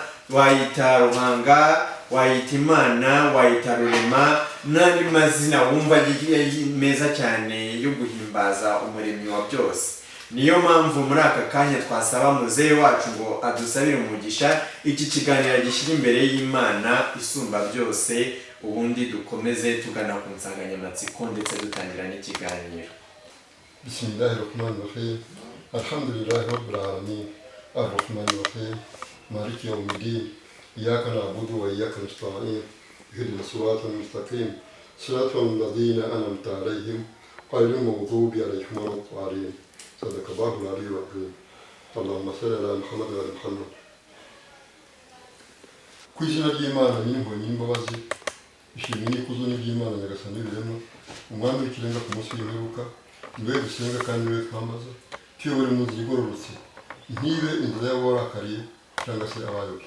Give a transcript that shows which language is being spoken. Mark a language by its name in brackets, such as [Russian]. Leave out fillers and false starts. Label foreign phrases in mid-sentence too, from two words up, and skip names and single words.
[Kinyarwanda] Wayita Ruhanga, wayita Imana, wayita Rurema, n'andi mazina wumva meza cyane yo guhimbaza umuremyi wa byose. Niyo mpamvu muri aka kanya twasaba muzehe wacu ngo adusabire umugisha iki kiganiro gishyira imbere y'Imana isumba byose, ubundi dukomeze tugana ku nsanganyamatsiko ndetse dutangira n'ikiganiro. [Arabic] بسم الله الرحمن الرحيم. الحمد لله رب العالمين. الرحمن الرحيم. مالك يوم الدين. إياك نعبد وإياك نستعين. اهدنا الصراط المستقيم. صراط الذين أنعمت عليهم غير المغضوب عليهم ولا الضالين. صدق الله العلي العظيم. اللهم صل على محمد وعلى محمد. [Kinyarwanda] Ku izina ry'Imana n'impuhwe n'imbabazi, ishimwe n'ikuzo n'iby'Imana Nyagasani birema, umwami w'ikirenga ku munsi w'imperuka, niwe dusenga kandi niwe twambaza, tuyobore mu nzira igororotse, ntibe inzira y'abarakariye cyangwa se abayobye.